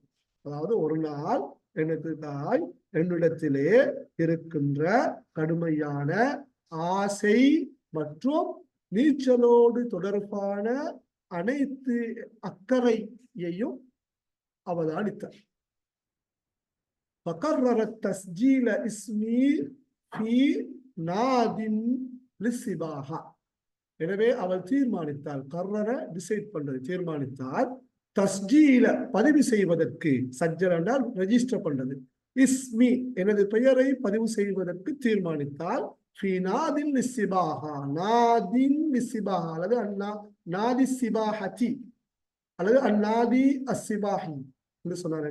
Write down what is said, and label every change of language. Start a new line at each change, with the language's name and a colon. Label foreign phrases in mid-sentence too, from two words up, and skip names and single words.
Tamil: அதாவது ஒரு நாள் எனது தாய் என்னிடத்திலே இருக்கின்ற கடுமையான ஆசை மற்றும் நீச்சலோடு தொடர்பான அனைத்து அக்கறையையும் அவதானித்தார்.
Arabic: فقررت تسجيل اسمي في ناد للسباحة.
Tamil: எனவே அவள் தீர்மானித்தாள், கர்ரர டிசைட் பண்றது, தீர்மானித்தாள், தஸ்ஜீல பதிவு செய்வதற்கு, சஜ்ஜல் என்றால் ரெஜிஸ்டர் பண்றது, இஸ்மி எனது பெயரை பதிவு செய்வதற்கு தீர்மானித்தால்,
Arabic: في نادٍ للسباحة, نادٍ للسباحة
Tamil: அல்லது
Arabic: النادي سباحة
Tamil: அல்லது
Arabic: النادي السباحي
Tamil: என்று சொன்னார்.